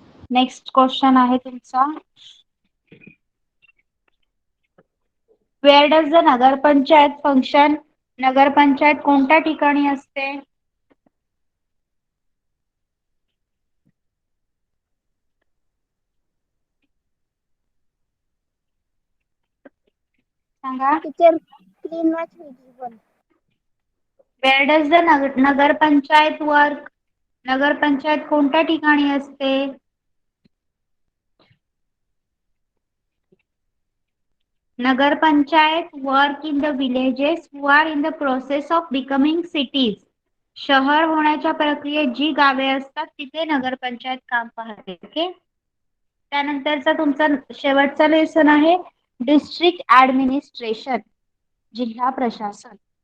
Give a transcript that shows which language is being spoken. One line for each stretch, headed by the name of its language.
English: next question
Marathi: आहे तुमचा.
English: Where does the nagar panchayat function?
Marathi: नगरपंचायत कोणत्या ठिकाणी असते? सांगा. Teacher screen watch visible.
English: Where does the nagar panchayat work?
Marathi: नगरपंचायत कोणत्या ठिकाणी असते?
English: Nagar panchayat work in the villages who are in the process of becoming cities.
Marathi: शहर होण्याच्या प्रक्रियेत जी गावे असतात तिथे नगरपंचायत काम पाहते. ओके. त्यानंतरचा तुमचा शेवटचा लेसन आहे डिस्ट्रिक्ट ऍडमिनिस्ट्रेशन, जिल्हा प्रशासन.